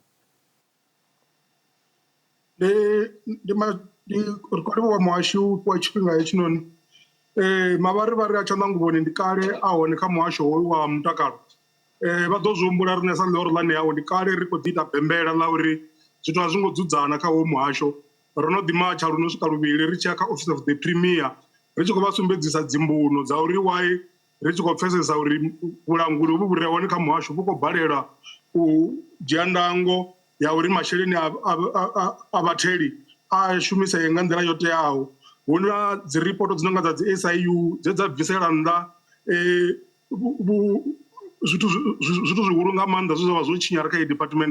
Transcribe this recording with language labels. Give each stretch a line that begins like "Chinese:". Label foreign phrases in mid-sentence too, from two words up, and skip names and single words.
Venda: Ndi wa muhasho wa tshifhinga hetshinoni mavharivhari a tshanḓanguvhoni ndi kale a hone kha muhasho wa mutakalo. Vha ḓo zwi humbula riṋe sa ḽihoro ḽa Nehawu ndi kale ri khou ḓi ita bembela ḽa uri zwithu a zwi ngo dzudzana kha hoyu muhasho. Ro no ḓi matsha luno swika luvhili ri tshi ya kha
English: office of the premier
Venda: ri tshi khou vha sumbedzisa dzimbuno dza uri why ri tshi khou pfesesa uri vhulanguli vhu vhure hone kha muhasho vhu khou balelwa u dzhia ndango ya uri masheleni a vhatheli a shumisee nga nḓila yo teaho. Hu na dzi ripoto dzi no nga dza dzi SIU dze dza bvisela nnḓa zwithu zwihulu nga maanḓa zwe zwa vha zwo tshinyala kha iyi department.